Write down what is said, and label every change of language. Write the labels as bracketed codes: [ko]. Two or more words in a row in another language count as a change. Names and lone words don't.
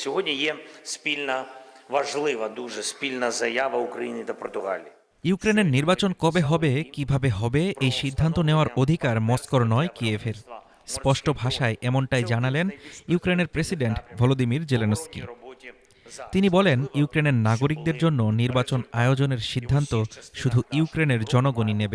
[uk] Сьогодні є спільна, важлива дуже спільна заява України та Португалії. [bn] ইউক্রেনের নির্বাচন কবে হবে, কিভাবে হবে এই সিদ্ধান্ত নেওয়ার অধিকার মস্কোর নয় কিয়েভের। স্পষ্ট ভাষায় এমনটাই জানালেন ইউক্রেনের প্রেসিডেন্ট ভলোদিমির জেলেনস্কি। তিনি বলেন, ইউক্রেনের নাগরিকদের জন্য নির্বাচন আয়োজনের সিদ্ধান্ত শুধু ইউক্রেনের জনগণই নেবে।